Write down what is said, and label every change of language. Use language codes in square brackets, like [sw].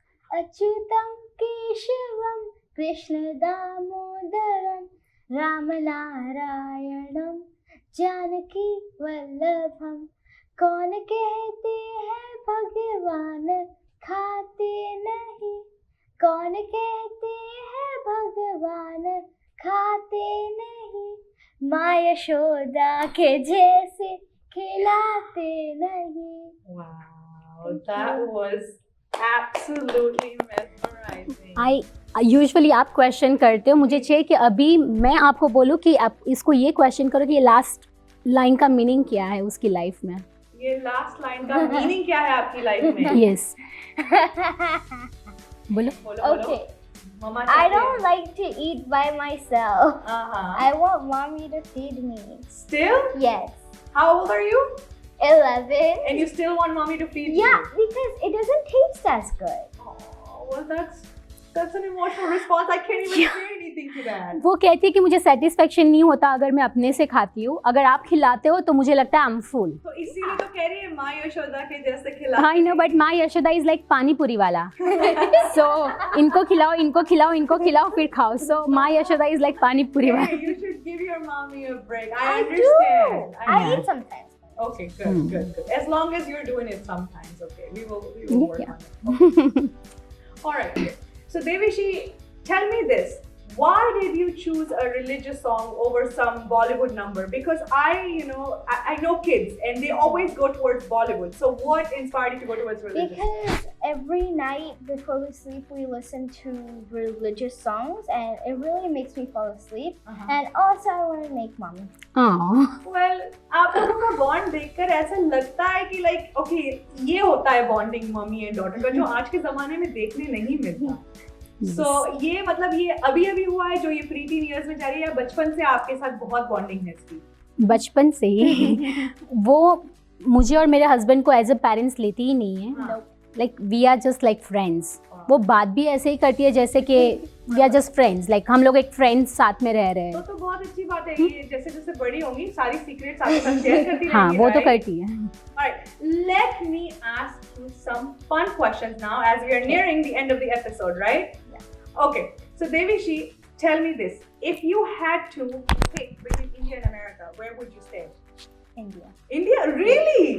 [sa] अच्युतं केशवं कृष्ण दामोदरं रामनारायणं जानकी वल्लभं [hi] कौन कहते हैं भगवान खाते नहीं कौन कहते हैं भगवान खाते नहीं माँ यशोदा के जैसे खिलाते नहीं. [en] Wow, that was absolutely mesmerizing. [hi] Usually आप क्वेश्चन करते हो, मुझे चाहिए कि अभी मैं आपको बोलूँ कि आप इसको ये क्वेश्चन करो कि ये लास्ट लाइन का मीनिंग क्या है उसकी लाइफ में. ये लास्ट लाइन का मीनिंग क्या है आपकी लाइफ में? [en] Yes. [hi] बोलो. बोलो. [en] Okay. [hi] Mamma [en] I don't like to eat by myself. Uh-huh. I want mommy to feed me. Still? Yes. How old are you? 11. And you still want mommy to feed Yeah, you? because it doesn't taste as good. Oh, well, that's an emotional response. I can't even say anything to that. [hi] वो कहती है कि मुझे satisfaction नहीं होता अगर मैं अपने से खाती हूँ, अगर आप खिलाते हो तो मुझे लगता है [en] I am full. [hi] तो इसीलिए तो कह रही है माँ यशोदा के जैसे खिला. [en] I know, but माँ Yashoda is like [hi] पानी पूरी वाला. सो इनको खिलाओ, इनको खिलाओ, इनको खिलाओ, फिर खाओ. [en] so माँ Yashoda is like [hi] पानी पूरी वाला. [en] Hey, you should give your mommy a break. I I understand. do. I eat sometimes. Okay, good. As long as you're doing it sometimes, okay. We will work on it. All right. So Devishi, tell me this. Why did you choose a religious song over some Bollywood number? Because I know kids and they always go towards Bollywood. So what inspired you to go towards religious? Because every night before we sleep, we listen to religious songs and it really makes me fall asleep. And also I want to make mommy. [hi] Well, आप लोगों का bond देखकर ऐसा लगता है कि like okay ये होता है बॉन्डिंग मम्मी एंड डॉटर का जो आज के जमाने में देखने नहीं मिलता. सो ये मतलब ये अभी हुआ है जो ये प्री टीन इयर्स में जा रही है या बचपन से आपके साथ बहुत बॉन्डिंग है इसकी? बचपन से ही वो मुझे और मेरे हस्बैंड को [en] as a parents [hi] लेती ही नहीं है. [en] Like we are just like friends. [hi] वो बात भी ऐसे ही करती है जैसे कि [en] we are just friends, [hi] like हम लोग एक फ्रेंड्स साथ में रह रहे हैं. तो बहुत अच्छी बात है ये. जैसे जैसे बड़ी होंगी सारी सीक्रेट्स आपके साथ शेयर करती रहेंगी. हाँ, वो तो [en] right? [hi] करती है. [en] Alright, let me ask you some fun questions now as we are nearing the end of the episode, right? Yeah. Okay, so Devishi, tell me this. If you had to pick between India and America, where would you stay? India. India? Really?